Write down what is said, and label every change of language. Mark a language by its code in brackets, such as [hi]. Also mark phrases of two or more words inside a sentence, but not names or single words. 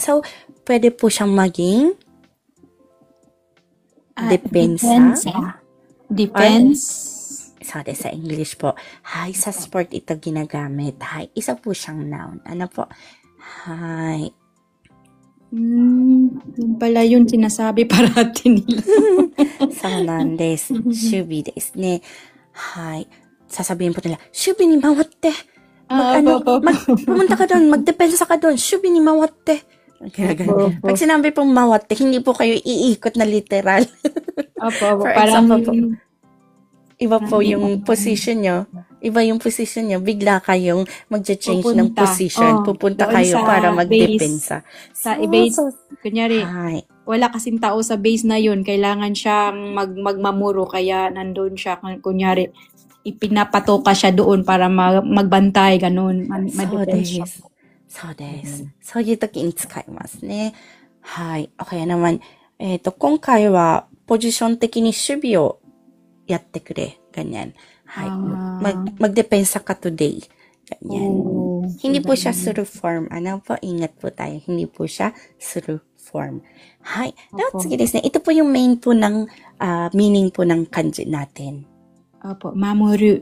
[tl] So, pwede po siyang maging depensa. [en] Defense. [tl] Sorry, sa English po. Hay, sa sport ito ginagamit. Hay, isa po siyang noun. Ano po? Hay. Yun pala yun sinasabi parati nila. [ja] そうなんです。守備ですね。はい。sasabihin po nila, 守備に回って。 [tl] Pumunta ka doon, magdepensa ka doon, [ja] 守備に回って. [tl] Ganyan. Pag sinabi pong mawatte, hindi po kayo iikot na literal. [en] For example [tl] po, iba po yung position nyo. Iba yung position nyo. Bigla kayong mag-change ng position. Pupunta kayo para magdepensa. Sa base, kunyari, Hi. wala kasing tao sa base na yun. Kailangan siyang magmamuro. Kaya nandun siya. Kunyari, ipinapatoka siya doon para magbantay. Ganun. Madepensa. [ja] そうです。そういう時に使いますね。はい。 [tl] OK naman. [ja] 今回はポジション的に守備をやってくれ。ganyan. Hay. [tl] Magdepensa ka today. Ganyan. Hindi po siya suru form. Ano po? Ingat po tayo. Hindi po siya suru form. Hay. Now, sige [ja] ですね. [tl] Ito po yung main po ng meaning po ng kanji natin. Opo. Mamoru.